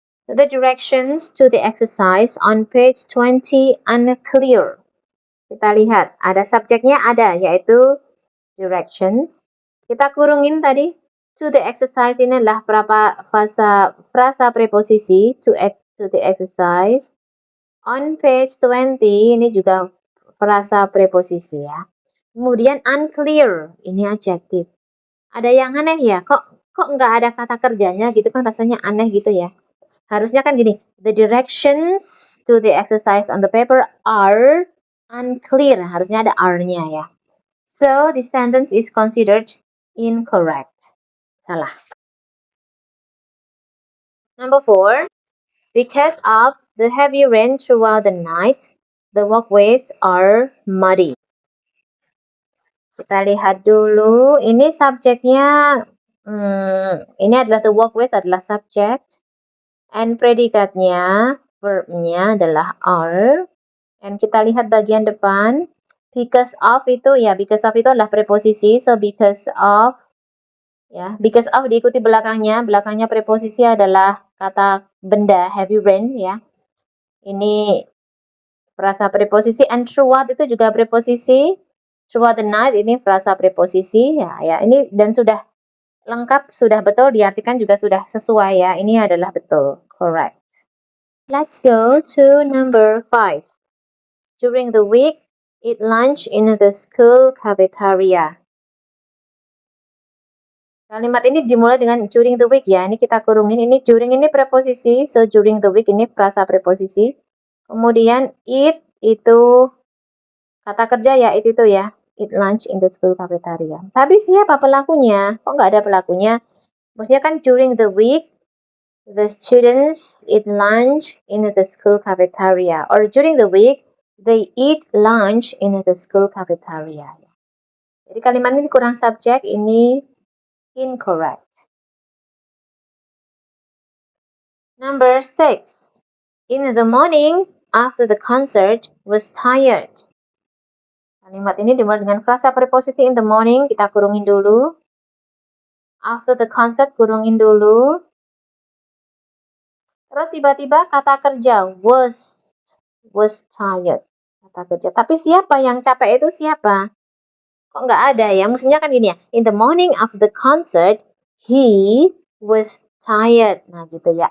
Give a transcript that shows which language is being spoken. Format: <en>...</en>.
<en>The directions to the exercise on page 20 unclear.</en> <id>Kita lihat, ada subjeknya ada, yaitu directions. Kita kurungin tadi.</id> <en>To the exercise</en> <id>ini adalah frasa preposisi to the exercise.</id> <en>On page 20</en> <id>ini juga frasa preposisi ya. Kemudian unclear, ini adjektif. Ada yang aneh ya, kok nggak ada kata kerjanya gitu kan, rasanya aneh gitu ya. Harusnya kan gini,</id> <en>the directions to the exercise on the paper are unclear.</en> <id>Harusnya ada are-nya ya.</id> <en>So, the sentence is considered incorrect.</en> <id>Salah.</id> <en>Number 4. Because of the heavy rain throughout the night, the walkways are muddy.</en> <id>Kita lihat dulu. Ini subjeknya, ini adalah</id> <en>the walkways</en> <id>adalah subject. And predikatnya, verbnya adalah are. And kita lihat bagian depan.</id> <en>Because of</en> <id>itu ya, because of itu adalah preposisi. So, because of, ya, because of diikuti belakangnya. Belakangnya preposisi adalah kata benda,</id> <en>heavy rain</en> <id>ya. Ini frasa preposisi. And throughout itu juga preposisi.</id> <en>Throughout the night</en> <id>ini frasa preposisi ya. Ini dan sudah lengkap, sudah betul, diartikan juga sudah sesuai ya. Ini adalah betul,</id> <en>correct. Let's go to number 5. During the week, eat lunch in the school cafeteria.</en> <id>Kalimat ini dimulai dengan</id> <en>during the week</en> <id>ya. Ini kita kurungin. Ini during ini preposisi. So,</id> <en>during the week</en> <id>ini frasa preposisi. Kemudian eat itu kata kerja ya, eat itu ya.</id> <en>Eat lunch in the school cafeteria.</en> <id>Tapi siapa pelakunya? Kok nggak ada pelakunya? Maksudnya kan</id> <en>during the week, the students eat lunch in the school cafeteria. Or during the week, They eat lunch in the school cafeteria.</en> <id>Jadi kalimat ini kurang subjek, ini incorrect.</id> <en>Number 6. In the morning, after the concert, was tired.</en> <id>Kalimat ini dimulai dengan frasa preposisi</id> <en>in the morning,</en> <id>kita kurungin dulu.</id> <en>After the concert,</en> <id>kurungin dulu. Terus tiba-tiba kata kerja,</id> <en>was tired.</en> <id>Kata kerja. Tapi siapa yang capek itu siapa? Kok nggak ada ya? Mestinya kan gini ya.</id> <en>In the morning after the concert, he was tired.</en> <id>Nah gitu ya.</id>